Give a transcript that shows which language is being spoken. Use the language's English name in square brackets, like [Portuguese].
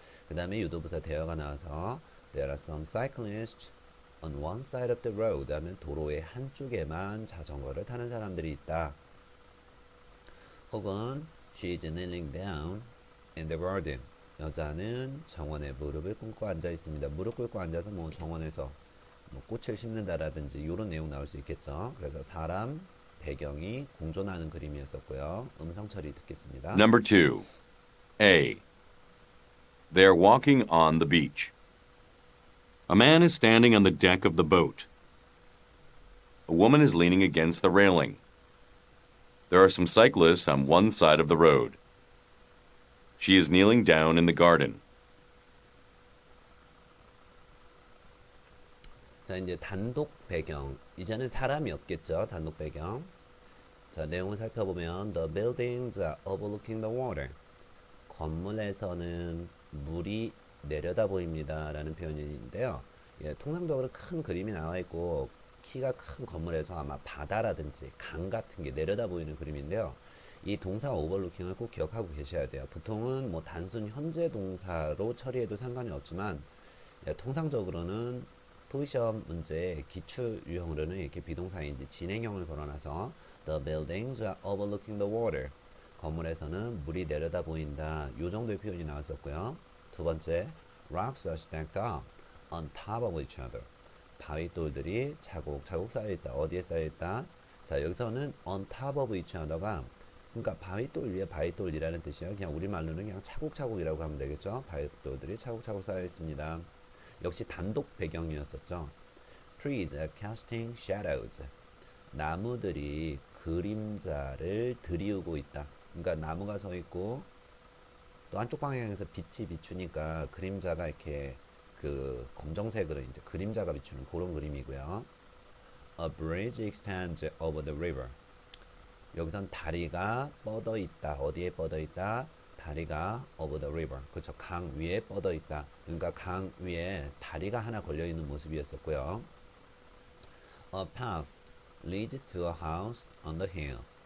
[Korean] 그 다음에 유도부사 대어가 나와서 [English] There are some cyclists on one side of the road [Korean] 하면 도로의 한쪽에만 자전거를 타는 사람들이 있다. 혹은 [English] She is kneeling down in the garden. [Korean] 여자는 정원에 무릎을 꿇고 앉아 있습니다. 무릎 꿇고 앉아서 뭐 정원에서 뭐 꽃을 심는다라든지 이런 내용 나올 수 있겠죠. 그래서 사람, 배경이 공존하는 그림이었었고요. 음성 처리 듣겠습니다. [English] Number 2. A. They're walking on the beach. A man is standing on the deck of the boat. A woman is leaning against the railing. There are some cyclists on one side of the road. She is kneeling down in the garden. [Korean] 자, 이제 단독 배경. 이제는 사람이 없겠죠. 단독 배경. 자, 내용을 살펴보면 [English] The buildings are overlooking the water. [Korean] 건물에서는 물이 내려다 보입니다 라는 표현인데요. 예, 통상적으로 큰 그림이 나와 있고 키가 큰 건물에서 아마 바다라든지 강 같은 게 내려다 보이는 그림인데요. 이 동사 오버루킹을 꼭 기억하고 계셔야 돼요. 보통은 뭐 단순 현재 동사로 처리해도 상관이 없지만 예, 통상적으로는 토익시험 문제 기출 유형으로는 이렇게 비동사인지 진행형을 걸어놔서 [English] The buildings are overlooking the water. [Korean] 건물에서는 물이 내려다 보인다. 요 정도의 표현이 나왔었고요. 두 번째, [English] rocks are stacked up on top of each other. [Korean] 바위돌들이 차곡차곡 쌓여있다. 어디에 쌓여있다? 자, 여기서는 on top of each other가 그러니까 바위돌 위에 바위돌이라는 뜻이에요. 그냥 우리말로는 그냥 차곡차곡이라고 하면 되겠죠. 바위돌들이 차곡차곡 쌓여있습니다. 역시 단독 배경이었었죠. [English] Trees are casting shadows. [Korean] 나무들이 그림자를 들이우고 있다. 그러니까 나무가 서 있고 또 한쪽 방향에서 빛이 비추니까 그림자가 이렇게 그 검정색으로 이제 그림자가 비추는 그런 그림이고요. [English] A bridge extends over the river. [Korean] 여기선 다리가 뻗어 있다. 어디에 뻗어 있다? 다리가 [English] over the river. [Korean] 그렇죠. 강 위에 뻗어 있다. 그러니까 강 위에 다리가 하나 걸려 있는 모습이었었고요. [English] A path leads to a house on the hill.